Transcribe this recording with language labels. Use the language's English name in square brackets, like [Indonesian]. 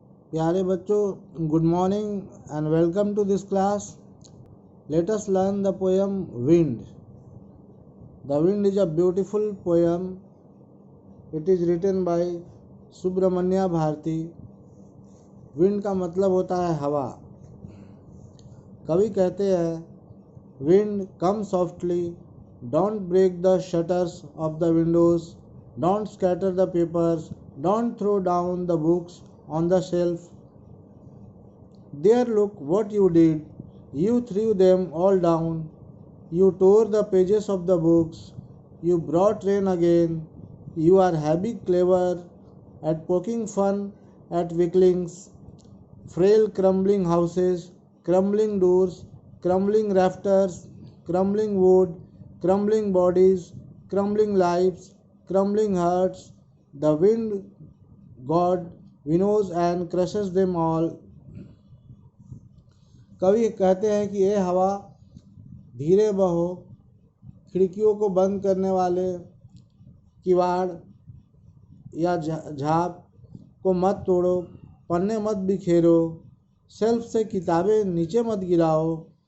[Hindi] प्यारे बच्चों, [English] Good morning and welcome to this class. Let us learn the poem Wind. The Wind is a beautiful poem. It is written by Subramanya Bharati. [Hindi] Wind का मतलब होता है हवा. कवि कहते हैं, [English] Wind come softly, don't break the shutters of the windows, don't scatter the papers, don't throw down the books on the shelf. There, look what you did. You threw them all down. You tore the pages of the books. You brought rain again. You are happy, clever at poking fun at weaklings. Frail, crumbling houses, crumbling doors, crumbling rafters, crumbling wood, crumbling bodies, crumbling lives, crumbling hearts. The wind god winnows and crushes them all. [Hindi] कवि कहते हैं कि ये हवा धीरे बहो, खिड़कियों को बंद करने वाले किवाड़ या झाप को मत तोड़ो, पन्ने मत बिखेरो, शेल्फ से किताबें नीचे मत गिराओ.